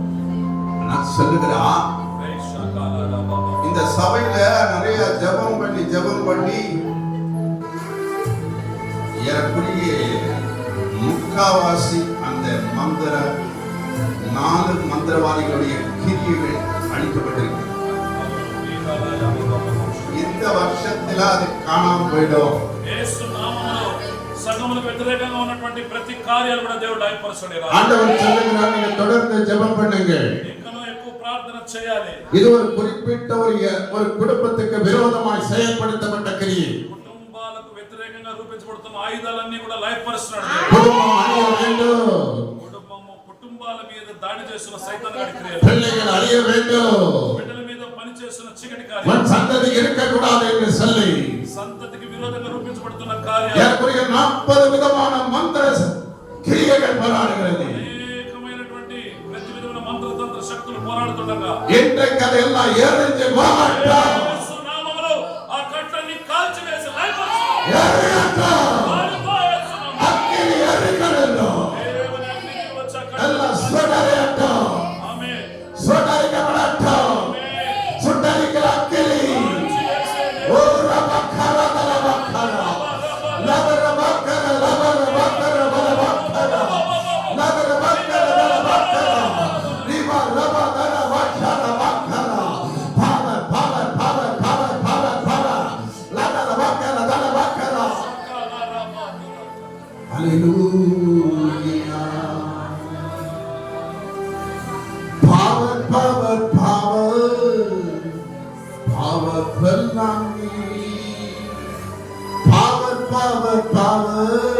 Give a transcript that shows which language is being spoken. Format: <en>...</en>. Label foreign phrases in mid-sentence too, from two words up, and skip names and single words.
<ta>நான் சொல்லுகிறா, இந்த சபையில நிறைய ஜெபம் பண்ணி ஏறக்குறைய முக்காவாசி அந்த 4 மந்திரவாதிகளுடைய கிரியைகள் அழிக்கப்பட்டிருக்கு. இந்த வருஷத்துல அது காணாம போயிடும்.</ta> <te>యేసు నామములో సంఘములకు వ్యతిరేకంగా ఉన్నటువంటి ప్రతి కార్యాలు కూడా దేవుడు లయపరచును.</te> <ta>ஆண்டவர் சொல்லுகிறார், நீங்க தொடர்ந்து ஜெபம் பண்ணுங்க.</ta> <te>ఇంకనూ ఎక్కువ ప్రార్థన చేయాలి.</te> <ta>இது ஒரு குறிப்பிட்ட ஒரு குடும்பத்துக்கு விரோதமாய் செயல்படுத்தப்பட்ட கிரியை.</ta> <te>కుటుంబాలకు వ్యతిరేకంగా రూపించబడుతున్న ఆయుధాలన్నీ కూడా లయపరుస్తున్నాడు.</te> <ta>குடும்பம் அழிய வேண்டும்.</ta> <te>కుటుంబాల మీద దాడి చేస్తున్న సైతానుడి క్రియలు.</te> <ta>பிள்ளைகள் அழிய வேண்டும்.</ta> <te>బిడ్డల మీద పని చేస్తున్న చీకటి కార్యాలు.</te> <ta>உன் சந்ததி இருக்கக்கூடாது என்று சொல்லி</ta> <te>సంతతికి విరోధంగా రూపించబడుతున్న కార్యాలు.</te> <ta>ஏறக்குறைய 40 விதமான மந்திர கிரியைகள் போராடுகிறது.</ta> <te>అనేకమైనటువంటి ప్రతి విధమైన మంత్రతంత్ర శక్తులు పోరాడుతుండగా</te> <ta>இன்றைக்கு அதெல்லாம் எரிஞ்சு போகட்டும்.</ta> <te>యేసు నామములో ఆ కట్టని కాల్చివేసి లయపరచు.</te> <ta>அக்கினி எரிக்கணும். எல்லாம் சுடரையட்டும்.</ta> <te>ఆమేన్.</te> <ta>சுடரிக்கப்படட்டும். சுடரிக்கிற அக்கினி. ஓ ரபக்கர லபக்கர. லபரபக்கர லபரபக்கர லபக்கர. லபரபக்கர லபக்கர. ரிபா லபக்கர வக்கர வக்கர.</ta> <en>power power power power power power. லபரபக்கர லபக்கர. Hallelujah. Power, power, power. Power fill on me. Power, power, power.</en>